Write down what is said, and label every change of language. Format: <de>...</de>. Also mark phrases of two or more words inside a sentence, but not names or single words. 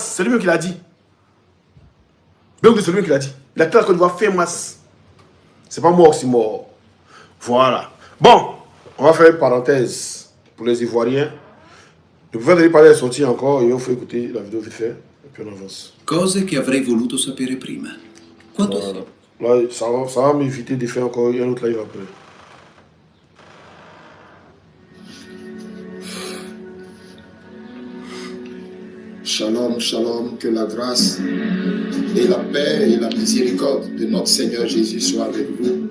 <fr>C'est lui-même qui l'a dit. C'est lui-même qui l'a dit. Il a quitté la Côte d'Ivoire fin mars. C'est pas mort, c'est mort. Voilà. Bon, on va faire une parenthèse pour les Ivoiriens. Le gouvernement parler est sorti encore et il faut écouter la vidéo vite fait. Et puis on avance.</fr> <it>Cose che avrei voluto sapere prima. Quanto</it> <fr>voilà. Là, ça va m'éviter de faire encore un autre live après.</fr> <he>Shalom, shalom,</he> <fr>que la grâce et la paix et la miséricorde de notre Seigneur Jésus soient avec vous.</fr>